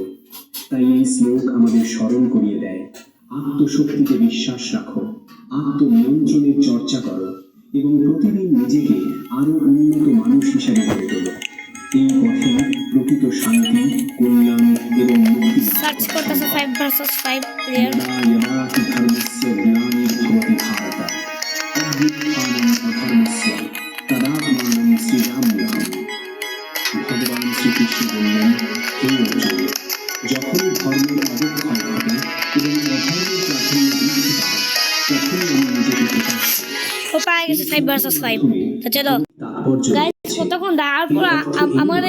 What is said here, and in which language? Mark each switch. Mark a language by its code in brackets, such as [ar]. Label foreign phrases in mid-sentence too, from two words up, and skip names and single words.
[bn] তাই এই শ্লোক আমাদের স্মরণ করিয়ে দেয়, আত্মশক্তিতে বিশ্বাস রাখো, আত্মনিয়ন্ত্রণের চর্চা করো এবং প্রতিদিন নিজেকে আরো উন্নত মানুষ হিসাবে গড়ে তোলো। এই পথে প্রকৃত শান্তি, কল্যাণ এবং মুক্তি সার্চ করতেছে 5 versus 5 প্লেয়ার। [sa] यदायदाति धर्मस्य ग्लानिर्भवति भारत अभ्युत्थानम् अधर्मस्य तदात्मानं सृजाम्यहम्। [bn] ভগবান শ্রীকৃষ্ণ বললেন, হে অর্জুন, যখনই ধর্মের অবক্ষয় ঘটে এবং অধর্মের প্রাধান্য বৃদ্ধি পায়, তখনই আমি নিজেকে প্রকাশ করি। ও পায়ে গেছে 5 versus 5। তো চলো তাৎপর্য গাইস, কতক্ষণ দাঁড়ার পর আমারে